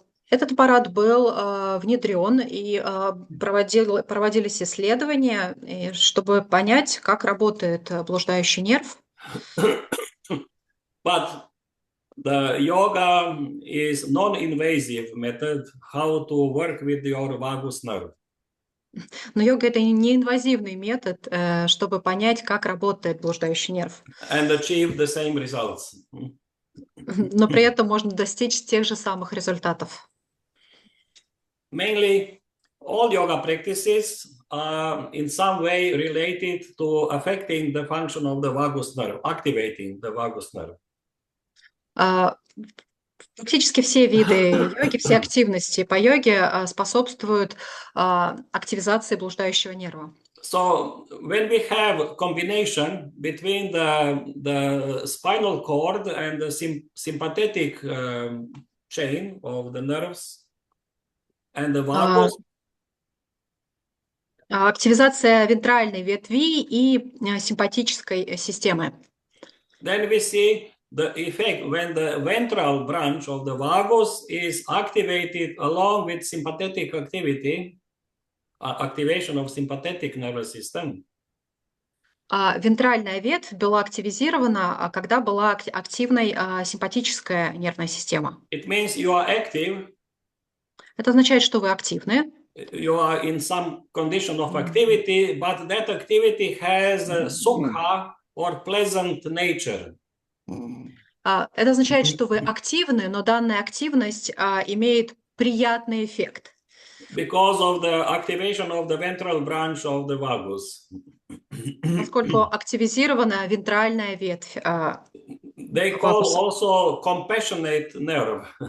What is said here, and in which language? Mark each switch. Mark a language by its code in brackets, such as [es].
[ru] Этот аппарат был внедрен и проводились исследования, чтобы понять, как работает блуждающий нерв. [en] But the yoga is non-invasive method how to work with your vagus nerve. [ru] Но йога – это неинвазивный метод, чтобы понять, как работает блуждающий нерв. [en] And achieve the same results. [ru] Но при этом можно достичь тех же самых результатов. [en] Mainly, all yoga practices are in some way related to affecting the function of the vagus nerve, activating the vagus nerve. [ru] Практически все виды йоги, все активности по йоге способствуют активизации блуждающего нерва. [en] So when we have combination between the spinal cord and the sympathetic chain of the nerves and the vagus, [ru] активизация вентральной ветви и симпатической системы. [en] then we see the effect when the ventral branch of the vagus is activated along with sympathetic activity, activation of sympathetic nervous system. [ru] Вентральная ветвь была активизирована, когда была активной симпатическая нервная система. [en] It means you are active. [ru] Это означает, что вы активны. [en] You are in some condition of activity, but that activity has a sukha or pleasant nature. [ru] Это означает, что вы активны, но данная активность имеет приятный эффект. [en] Because of the activation of the ventral branch of the vagus. [ru] Поскольку активизирована вентральная ветвь. [en] They call also compassionate nerve.